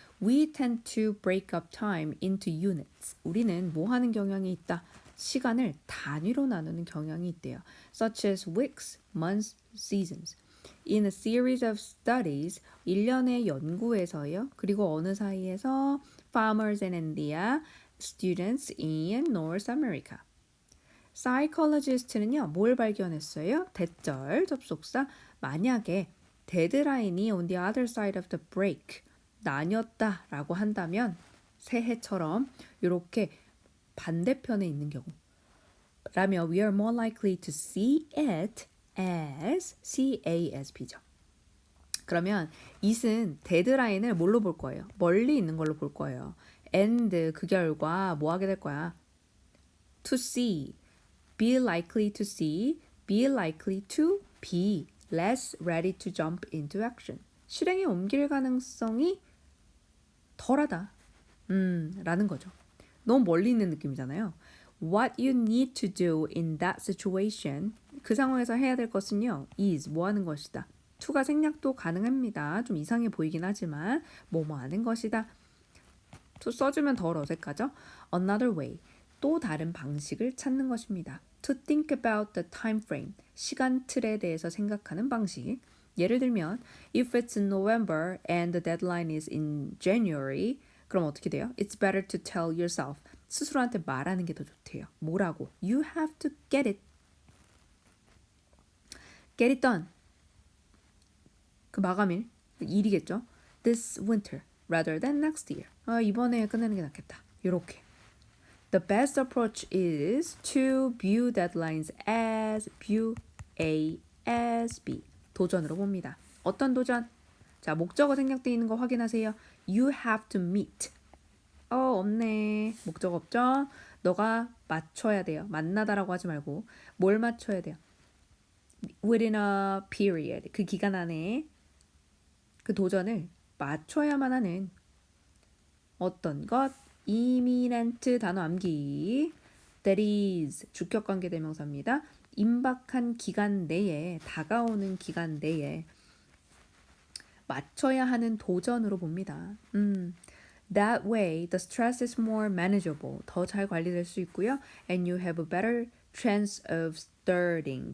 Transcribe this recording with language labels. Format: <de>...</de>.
<en>We tend to break up time into units.</en> <ko>우리는 뭐 하는 경향이 있다? 시간을 단위로 나누는 경향이 있대요.</ko> <en>Such as weeks, months, seasons. In a series of studies,</en> <ko>일련의 연구에서요. 그리고 어느 사이에서</ko> <en>farmers in India, students in North America.</en> <ko>psychologist는요. 뭘 발견했어요? 대절, 접속사. 만약에 데드라인이</ko> <en>on the other side of the break</en> <ko>나뉘었다라고 한다면 새해처럼 이렇게 반대편에 있는 경우라면</ko> <en>we are more likely to see it as CASB죠.</en> <ko>그러면 it은 데드라인을 뭘로 볼 거예요? 멀리 있는 걸로 볼 거예요. and 그 결과 뭐 하게 될 거야?</ko> <en>to see, be likely to see, be likely to be less ready to jump into action.</en> <ko>실행에 옮길 가능성이 덜하다. 라는 거죠. 너무 멀리 있는 느낌이잖아요.</ko> <en>What you need to do in that situation.</en> <ko>그 상황에서 해야 될 것은요. is 뭐 하는 것이다. to가 생략도 가능합니다. 좀 이상해 보이긴 하지만 뭐뭐 하는 것이다. to 써주면 덜 어색하죠.</ko> <en>Another way.</en> <ko>또 다른 방식을 찾는 것입니다.</ko> <en>To think about the time frame.</en> <ko>시간 틀에 대해서 생각하는 방식. 예를 들면</ko> <en>if it's November and the deadline is in January</en> <ko>그럼 어떻게 돼요?</ko> <en>It's better to tell yourself.</en> <ko>스스로한테 말하는 게 더 좋대요. 뭐라고?</ko> <en>You have to get it. Get it done.</en> <ko>그 마감일, 일이겠죠.</ko> <en>This winter rather than next year.</en> <ko>이번에 끝내는 게 낫겠다. 이렇게.</ko> <en>The best approach is to view deadlines as view A as B.</en> <ko>도전으로 봅니다. 어떤 도전? 자, 목적어 생략되어 있는 거 확인하세요.</ko> <en>You have to meet.</en> <ko>없네. 목적 없죠? 너가 맞춰야 돼요. 만나다라고 하지 말고 뭘 맞춰야 돼요?</ko> <en>Within a period.</en> <ko>그 기간 안에 그 도전을 맞춰야만 하는 어떤 것? imminent 단어 암기. That is 주격관계 대명사입니다. 임박한 기간 내에 다가오는 기간 내에 맞춰야 하는 도전으로 봅니다.</ko> <en>That way, the stress is more manageable.</en> <ko>더 잘 관리될 수 있고요.</ko> <en>And you have a better chance of starting.</en>